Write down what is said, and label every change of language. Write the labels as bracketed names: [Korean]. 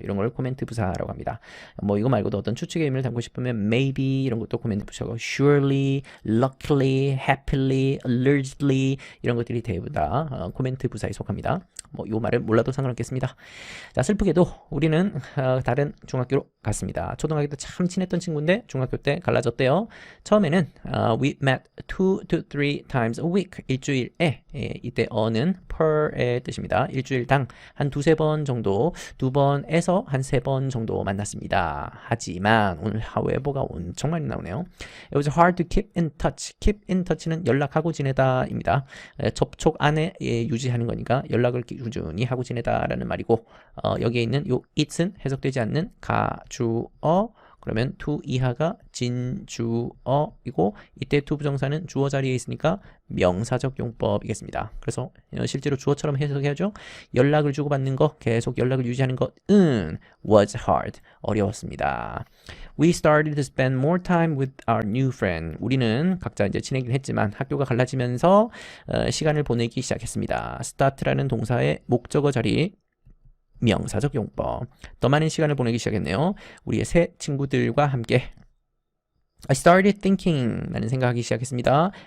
[Korean] 이런 걸 코멘트 부사라고 합니다. 뭐 이거 말고도 어떤 추측의 의미를 담고 싶으면 maybe 이런 것도 코멘트 부사고 [English] surely, luckily, happily, allegedly [Korean] 이런 것들이 대부분 다 코멘트 부사에 속합니다. 뭐 요 말을 몰라도 상관없겠습니다. 자, 슬프게도 우리는 다른 중학교로 갔습니다. 초등학교 때 참 친했던 친구인데 중학교 때 갈라졌대요. 처음에는 [English] we met 2 to 3 times a week. [Korean] 일주일에 이때 어는 per의 뜻입니다. 일주일당 한 두세 번 정도, 두 번에서 한 세 번 정도 만났습니다. 하지만 오늘 however가 엄청 많이 나오네요. [English] It was hard to keep in touch. [Korean] keep in touch는 연락하고 지내다입니다. 접촉 안에 유지하는 거니까 연락을 꾸준히 하고 지내다라는 말이고 여기에 있는 요 it은 해석되지 않는 가주어 그러면 to 이하가 진주어이고 이때 to 부정사는 주어 자리에 있으니까 명사적 용법이겠습니다. 그래서 실제로 주어처럼 해석해야죠. 연락을 주고받는 거, 계속 연락을 유지하는 것은 [English] was hard, [Korean] 어려웠습니다. [English] We started to spend more time with our new friend. [Korean] 우리는 각자 이제 지내긴 했지만 학교가 갈라지면서 시간을 보내기 시작했습니다. start라는 동사의 목적어 자리 명사적 용법. 더 많은 시간을 보내기 시작했네요. 우리의 새 친구들과 함께 [English] I started thinking [Korean] 나는 생각하기 시작했습니다.